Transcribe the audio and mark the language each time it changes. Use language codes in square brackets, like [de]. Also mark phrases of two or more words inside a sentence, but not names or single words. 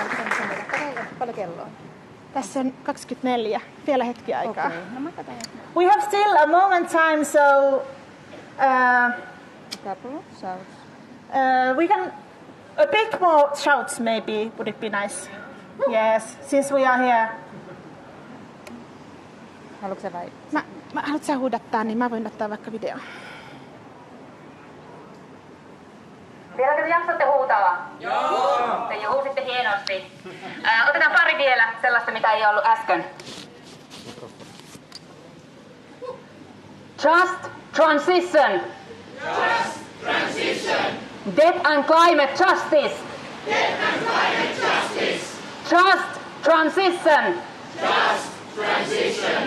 [fi] Paljon kello on? Tässä on 24. Vielä hetki aikaa. Okay. No mä katson. [en] We have still a moment time, so Couple shouts. we can a bit more shouts maybe would it be nice? Yes, since we are here. [fi] Haluatko sä vai? Haluatko sä huudattaa, niin mä voin ottaa vaikka video. Vieläkö te jaksatte huutaa? Joo! Te huusitte hienosti. Otetaan pari vielä sellaista, mitä ei ollut äsken. [en] Just transition. Just transition. Debt and climate justice. Debt and climate justice. Just transition. Just transition.